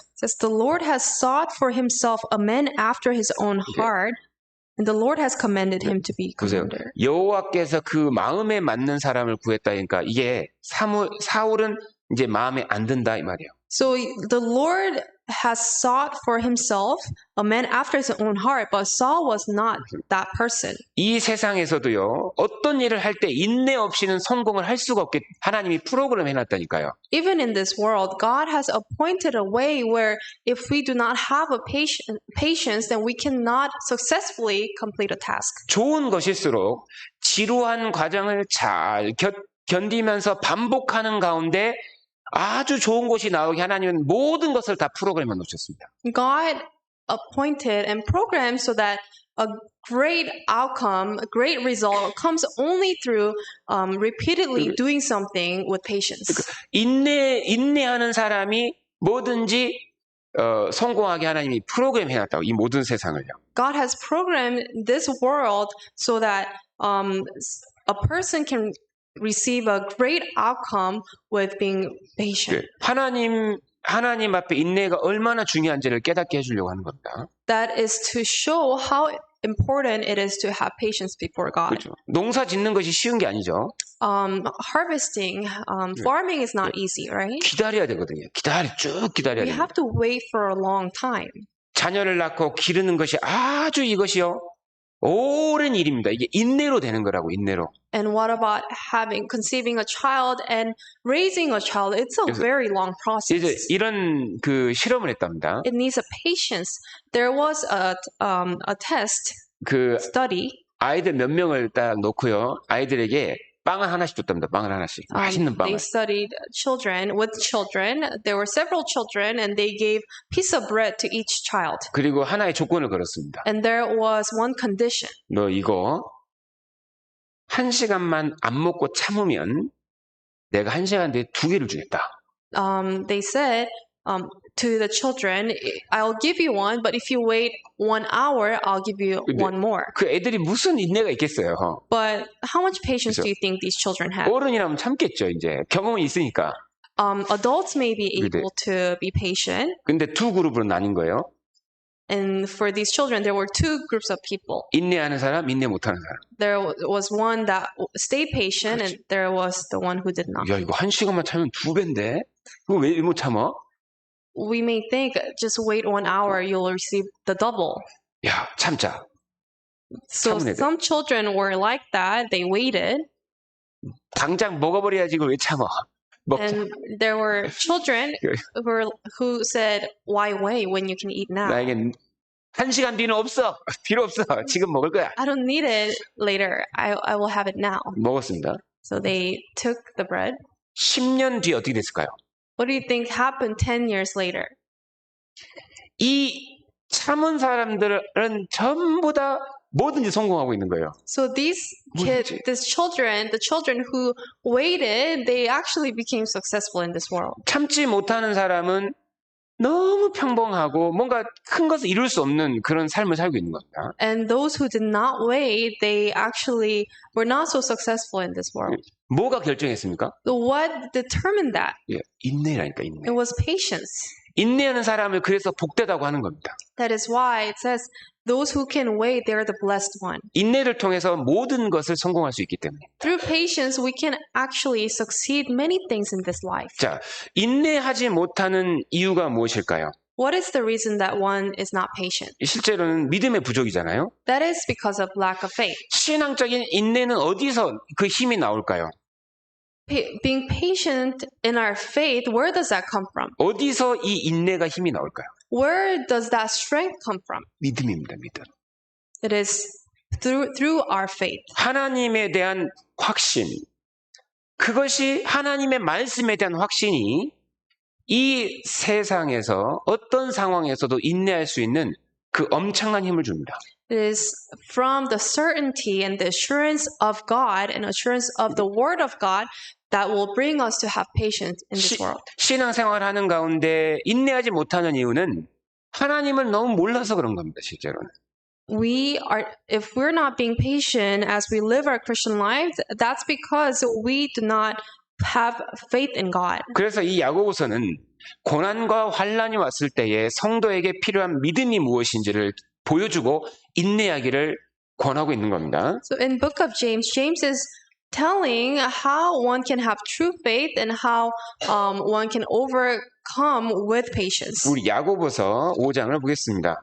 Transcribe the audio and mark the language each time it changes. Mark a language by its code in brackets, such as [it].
[en] it says, "The Lord has sought for himself a man after his own heart, and the Lord has commended him to be [ko] 보세요. [en] commander." [ko] 여호와께서 그 마음에 맞는 사람을 구했다니까 이게 사울은 이제 마음에 안 든다 이 말이에요. [en] So the Lord has sought for himself a man after his own heart, but Saul was not that person. [ko] 이 세상에서도요. 어떤 일을 할 때 인내 없이는 성공을 할 수가 없게 하나님이 프로그램 해놨다니까요. [en] Even in this world, God has appointed a way where if we do not have a patience, then we cannot successfully complete a task. [ko] 좋은 것일수록 지루한 과정을 잘 견디면서 반복하는 가운데 아주 좋은 것이 나오게 하나님은 모든 것을 다 프로그램에 놓으셨습니다. [en] God appointed and programmed so that a great outcome, a great result comes only through repeatedly doing something with patience. [ko] 인내하는 사람이 뭐든지 성공하게 하나님이 프로그램 해놨다고 이 모든 세상을요. [en] God has programmed this world so that a person can receive a great outcome with being patient. [ko] 하나님 앞에 인내가 얼마나 중요한지를 깨닫게 해주려고 하는 겁니다. [en] That is to show how important it is to have patience before God. [ko] 그렇죠. 농사 짓는 것이 쉬운 게 아니죠. [en] Harvesting, farming is not easy, right? [ko] 기다려야 되거든요. 쭉 기다려야 [en] We [ko] 됩니다. [en] have to wait for a long time. [ko] 자녀를 낳고 기르는 것이 아주 이것이요. 오랜 일입니다. 이게 인내로 되는 거라고, 인내로. [en] And what about conceiving a child and raising a child? It's a very long [ko] 이제 [en] process. [ko] 이런 그 실험을 했답니다. [en] It needs a patience. There was a test [ko] 그 [en] study. [ko] 아이들 몇 명을 딱 놓고요. 아이들에게 빵을 하나씩 줬답니다. 빵을 하나씩. 맛있는 빵을. [en] They studied children. There were several children, and they gave piece of bread to each child. [ko] 그리고 하나의 조건을 걸었습니다. [en] And there was one condition. [ko] 너 이거 1시간만 안 먹고 참으면 내가 1시간 뒤에 2개를 주겠다. [en] They said to the children, "I'll give you one, but if you wait 1 hour, I'll give you one more." [ko] 그 애들이 무슨 인내가 있겠어요. [en] But how much patience do you think these children have? [ko] 어른이라면 참겠죠. 이제 경험이 있으니까. [en] Adults may be able to be patient. [ko] 근데 두 그룹으로 나뉜 거예요. [en] And for these children, there were two groups of people. [ko] 인내하는 사람, 인내 못하는 사람. [en] There was one that stayed patient, and there was the one who did not. [ko] 야, 이거 1시간만 참으면 2배인데? 이거 왜 못 참아? [en] We may think, just wait 1 hour, you'll receive the double. [ko] 야, 참자. [en] So [ko] 참은 애들. [en] some children were like that. They waited. [ko] 당장 먹어버려야지 이걸 왜 참아? 먹자. [en] And there were children who said, "Why wait when you can eat now? [ko] 나에겐 1시간 뒤는 없어. 필요 없어. 지금 먹을 거야. [en] I don't need it later. I will have it now." [ko] 먹었습니다. [en] So they took the bread. [ko] 10년 뒤에 어떻게 됐을까요? [en] What do you think happened 10 years later? [ko] 이 참은 사람들은 전부 다 뭐든지 성공하고 있는 거예요. [en] So these [ko] 뭐든지. [en] the children who waited, they actually became successful in this world. [ko] 참지 못하는 사람은 너무 평범하고 뭔가 큰 것을 이룰 수 없는 그런 삶을 살고 있는 겁니다. [en] And those who did not wait, they actually were not so successful in this world. [ko] 뭐가 결정했습니까? [en] So what determined that? [ko] 예, 인내라니까, 인내. [en] It was patience. [ko] 인내하는 사람을 그래서 복되다고 하는 겁니다. [en] That is why it says, those who can wait, they are the blessed one. [ko] 인내를 통해서 모든 것을 성공할 수 있기 때문에. [en] Through patience, we can actually succeed many things in this life. [ko] 자, 인내하지 못하는 이유가 무엇일까요? [en] What is the reason that one is not patient? [ko] 실제로는 믿음의 부족이잖아요. [en] That is because of lack of faith. [ko] 신앙적인 인내는 어디서 그 힘이 나올까요? [en] Being patient in our faith, where does that come from? [ko] 어디서 이 인내가 힘이 나올까요? [en] Where does that strength come from? [ko] 믿음입니다, 믿음. [en] It is through our faith. [ko] 하나님에 대한 확신. 그것이 하나님의 말씀에 대한 확신이 이 세상에서 어떤 상황에서도 인내할 수 있는 그 엄청난 힘을 줍니다. [en] It is from the certainty and the assurance of God and assurance of the Word of God that will bring us to have patience in this world. [ko] 신앙생활을 하는 가운데 인내하지 못하는 이유는 하나님을 너무 몰라서 그런 겁니다, 실제로는. [en] If we're not being patient as we live our Christian lives, that's because we do not have faith in God. [ko] 그래서 이 야고보서는 고난과 환난이 왔을 때에 성도에게 필요한 믿음이 무엇인지를 보여주고 인내하기를 권하고 있는 겁니다. [en] So in book of James, James is telling how one can have true faith and how one can overcome with patience. [ko] 우리 야고보서 5장을 보겠습니다.